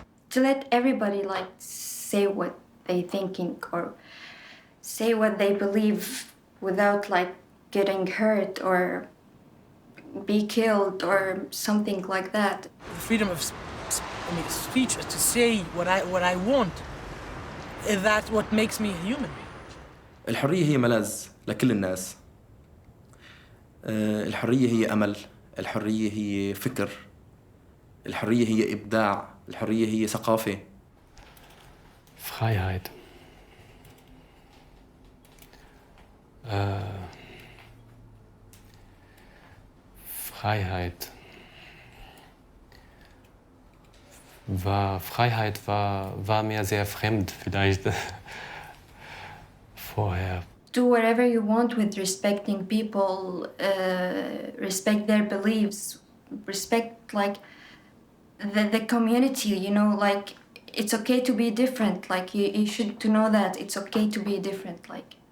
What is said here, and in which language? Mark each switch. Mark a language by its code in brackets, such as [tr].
[en] To let everybody like say what they thinking or say what they believe without like getting hurt or be killed or something like that. The freedom of speech to say what I want. Is that what makes me human? [ar] الحرية هي ملاذ لكل الناس. الحرية هي أمل. الحرية هي فكر. الحرية هي إبداع، الحرية هي ثقافة. [de] Freiheit. Freiheit. Freiheit war mir sehr fremd vielleicht vorher. [en] Do whatever you want with respecting people, respect their beliefs, respect like the community, you know, like it's okay to be different. Like you should to know that it's okay to be different. Like